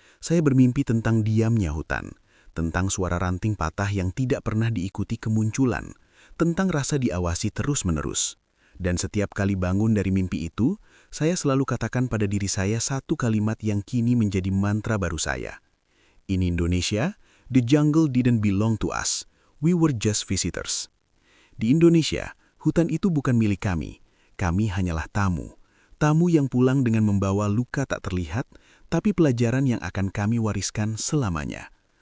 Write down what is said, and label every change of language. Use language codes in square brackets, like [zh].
[id] Saya bermimpi tentang diamnya hutan, tentang suara ranting patah yang tidak pernah diikuti kemunculan, tentang rasa diawasi terus-menerus. Dan setiap kali bangun dari mimpi itu, saya selalu katakan pada diri saya satu kalimat yang kini menjadi mantra baru saya. [en] In Indonesia, the jungle didn't belong to us. We were just visitors. [id] Di Indonesia, hutan itu bukan milik kami. Kami hanyalah tamu. Tamu yang pulang dengan membawa luka tak terlihat, tapi pelajaran yang akan kami wariskan selamanya.